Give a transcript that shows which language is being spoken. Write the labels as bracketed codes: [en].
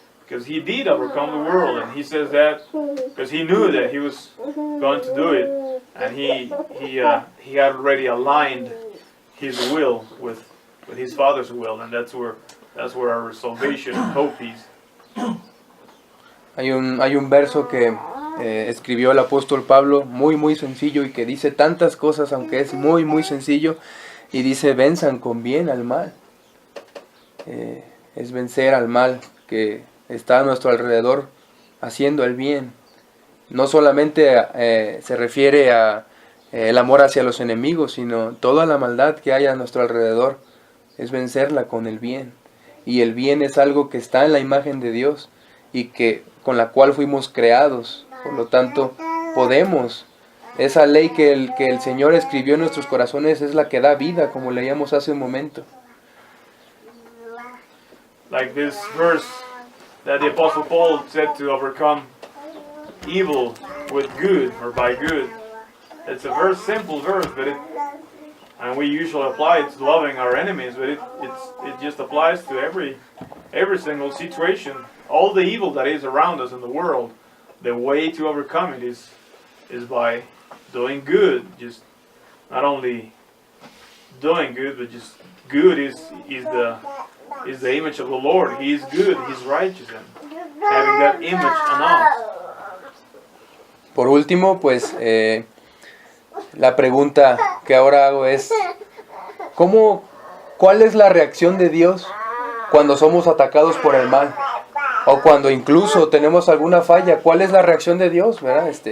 [en] Because he did overcome the world, and he says that because he knew that he was going to do it, and he had already aligned his will with his Father's will, and that's where our salvation and hope is. [es] Hay un verso que escribió el apóstol Pablo, muy sencillo, y que dice tantas cosas, aunque es muy sencillo, y dice, venzan con bien al mal. Es vencer al mal que está a nuestro alrededor haciendo el bien. No solamente se refiere a el amor hacia los enemigos, sino toda la maldad que hay a nuestro alrededor, es vencerla con el bien. Y el bien es algo que está en la imagen de Dios y que con la cual fuimos creados. Por lo tanto, podemos. Esa ley que el Señor escribió en nuestros corazones es la que da vida, como leíamos hace un momento. [en] Like this verse that the Apostle Paul said to overcome evil with good or by good. It's a very simple verse, but and we usually apply it to loving our enemies, but it just applies to every single situation. All the evil that is around us in the world, the way to overcome it is by doing good. Just not only doing good, but just good is the image of the Lord. He is good, He's righteous, and having that image on us. [es] Por último, pues la pregunta que ahora hago es, ¿cuál es la reacción de Dios cuando somos atacados por el mal? O cuando incluso tenemos alguna falla, ¿cuál es la reacción de Dios? ¿Verdad?